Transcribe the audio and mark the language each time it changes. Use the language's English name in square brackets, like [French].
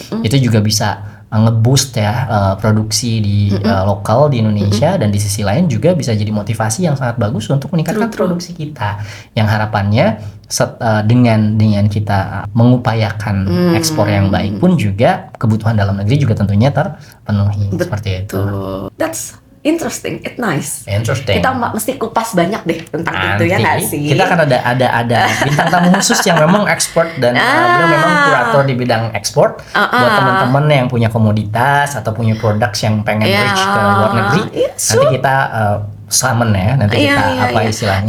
[Indonesian] Itu juga bisa nge-boost ya produksi di lokal di Indonesia, dan di sisi lain juga bisa jadi motivasi yang sangat bagus untuk meningkatkan produksi kita, yang harapannya dengan kita mengupayakan ekspor yang baik pun juga kebutuhan dalam negeri juga tentunya terpenuhi. Seperti itu. [English] That's interesting, it's nice. Interesting. [Indonesian] Kita mesti kupas banyak deh tentang itu ya nggak sih? Kita akan ada bintang tamu khusus yang memang ekspor dan beliau memang kurator di bidang ekspor. Buat teman-teman yang punya komoditas atau punya produk yang pengen reach ke luar negeri, nanti kita summon ya, nanti kita istilahnya.